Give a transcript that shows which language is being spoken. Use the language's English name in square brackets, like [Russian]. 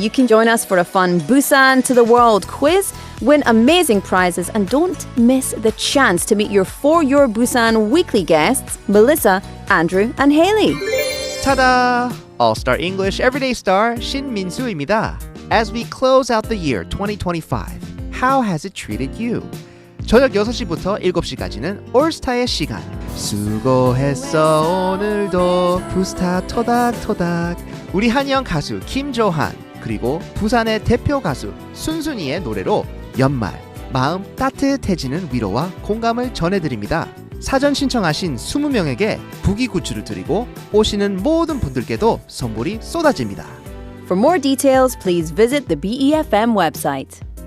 [English] You can join us for a fun Busan to the World quiz, win amazing prizes, and don't miss the chance to meet your For Your Busan weekly guests, Melissa, Andrew, and Haley. Ta-da! All-Star English Everyday Star [Korean] 신민수입니다. [English] As we close out the year 2025, how has it treated you? [Korean] 저녁 6시부터 7시까지는 올스타의 시간. 수고했어 오늘도 부스타 토닥토닥. 우리 한영 가수 김조한 그리고 부산의 대표 가수 순순이의 노래로 연말 마음 따뜻해지는 위로와 공감을 전해드립니다. 사전 신청하신 20명에게 부기굿즈를 드리고 오시는 모든 분들께도 선물이 쏟아집니다. [English] For more details, please visit the BEFM website.